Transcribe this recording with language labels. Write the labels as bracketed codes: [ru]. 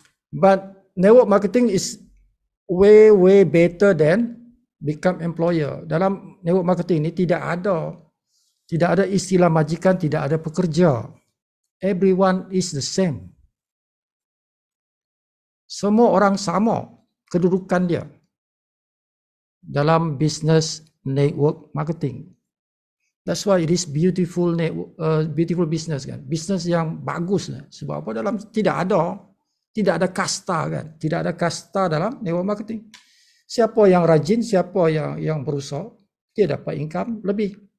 [en] But network marketing is way better than become employer. [ms] Dalam network marketing ini tidak ada istilah majikan, tidak ada pekerja. [en] Everyone is the same. [ms] Semua orang sama kedudukan dia dalam business network marketing. [en] That's why it is beautiful business kan. [ms] Business yang bagus kan. Sebab apa? Tidak ada kasta kan. Tidak ada kasta dalam network marketing. Siapa yang rajin, siapa yang berusaha, dia dapat income lebih.